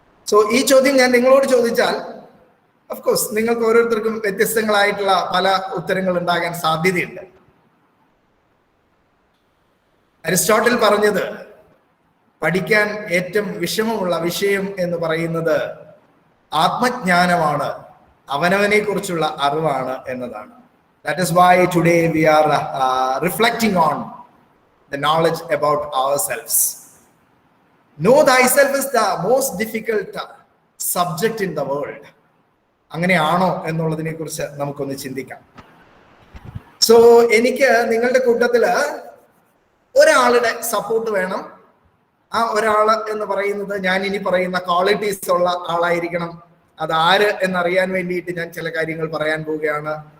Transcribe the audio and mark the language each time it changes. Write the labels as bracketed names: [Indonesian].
[Malayalam] So ഈ ചോദ്യം ഞാൻ നിങ്ങളോട് ചോദിച്ചാൽ ഓഫ് കോഴ്സ് നിങ്ങൾക്ക് ഓരോരുത്തർക്കും വ്യത്യസ്തങ്ങളായിട്ടുള്ള പല ഉത്തരങ്ങൾ ഉണ്ടാകാൻ സാധ്യതയുണ്ട്. അരിസ്റ്റോട്ടിൽ പറഞ്ഞത് പഠിക്കാൻ ഏറ്റവും വിഷമമുള്ള വിഷയം എന്ന് പറയുന്നത് ആത്മജ്ഞാനമാണ്, അവനവനെ കുറിച്ചുള്ള അറിവാണ് എന്നതാണ്. [English] That is why today we are reflecting on the knowledge about ourselves. Know thyself is the most difficult subject in the world. [Malayalam] അങ്ങനെയാണോ എന്നുള്ളതിനെ കുറിച്ച് നമുക്കൊന്ന് ചിന്തിക്കാം. സോ എനിക്ക് നിങ്ങളുടെ കൂട്ടത്തില് ഒരാളുടെ സപ്പോർട്ട് വേണം. ആ ഒരാള് എന്ന് പറയുന്നത് ഞാൻ ഇനി പറയുന്ന ക്വാളിറ്റീസ് ഉള്ള ആളായിരിക്കണം. അതാര് എന്നറിയാൻ വേണ്ടിയിട്ട് ഞാൻ ചില കാര്യങ്ങൾ പറയാൻ പോവുകയാണ്.